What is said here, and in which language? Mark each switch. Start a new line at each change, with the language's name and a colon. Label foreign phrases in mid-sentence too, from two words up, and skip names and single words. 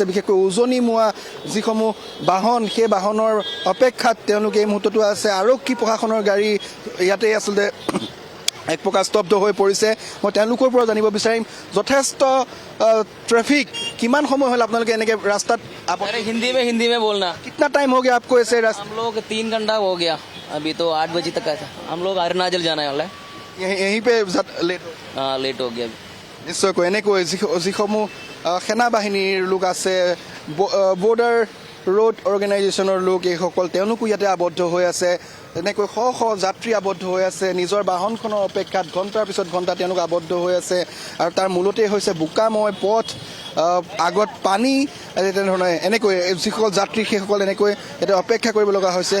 Assamese: বিশেষকৈ উজনি মোৱা যিসমূহ বাহন, সেই বাহনৰ অপেক্ষাত তেওঁলোকে এই মুহূৰ্ততো আছে। আৰক্ষী প্ৰশাসনৰ গাড়ী ইয়াতে আচলতে এক প্ৰকাৰ স্তব্ধ হৈ পৰিছে। মই তেওঁলোকৰ পৰা জানিব বিচাৰিম যথেষ্ট ট্ৰেফিক। কিমান সময় হ'ল আপোনালোকে এনেকৈ ৰাস্তাত?
Hindi: अरे हिंदी में बोलना। कितना टाइम हो गया आपको ऐसे रास्ते? हम लोग 3 घंटा हो गया, अभी तो 8 बजे तक आया था। हम लोग अरुणाचल जाने वाला है। यहीं पे लेट हो? हाँ, लेट हो गया।
Assamese: নিশ্চয়কৈ এনেকৈ যিসমূহ সেনা বাহিনীৰ লোক আছে, বৰ্ডাৰ ৰোড অৰ্গেনাইজেশ্যনৰ লোক, এইসকল তেওঁলোকো ইয়াতে আবদ্ধ হৈ আছে। তেনেকৈ শ শ যাত্ৰী আবদ্ধ হৈ আছে নিজৰ বাহনখনৰ অপেক্ষাত। ঘণ্টাৰ পিছত ঘণ্টা তেওঁলোক আবদ্ধ হৈ আছে। আৰু তাৰ মূলতেই হৈছে বোকাময় পথ, আগত পানী, তেনেধৰণে এনেকৈ যিসকল যাত্ৰী সেইসকল এনেকৈ ইয়াতে অপেক্ষা কৰিব লগা হৈছে।